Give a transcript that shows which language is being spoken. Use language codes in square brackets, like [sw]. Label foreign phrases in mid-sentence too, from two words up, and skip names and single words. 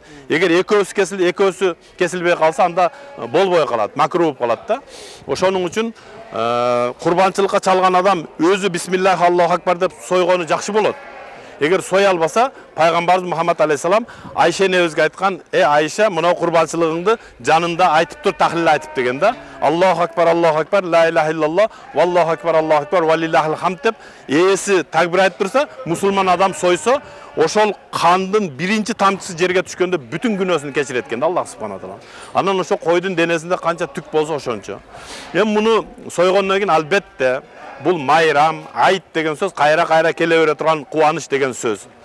[ky] Эгер 2-өсү кесилбей калса, анда болбой калат, макруh болуп калат да. Ошонун үчүн курбанчылыкка чалган адам өзү [ar] بسم الله الله أكبر [ky] деп сойгону жакшы болот. Эгер соя албаса, пайгамбарыбыз Мухаммад алейхиссалам Айша энебизге айткан: Айша, мына курбанчылыгыңды жанында айтып тур, тахлил айтып деген да. [ar] الله أكبر لا إله إلا الله والله أكبر ولله الحمد [ky] деп ээси такбир айтып турса, мусулман адам сойсо, ошол кандын биринчи тамчысы жерге түшкөндө бүтүн күнөөсүн кечирет экен да [ar] الله سبحانه تعالى. [ky] Анан ошо койдун денесинде канча түк болсо ошончо. Эми муну сойгондон кийин албетте бул майрам, айт деген сөз, кайра-кайра келе бере турган кубаныч деген сөз.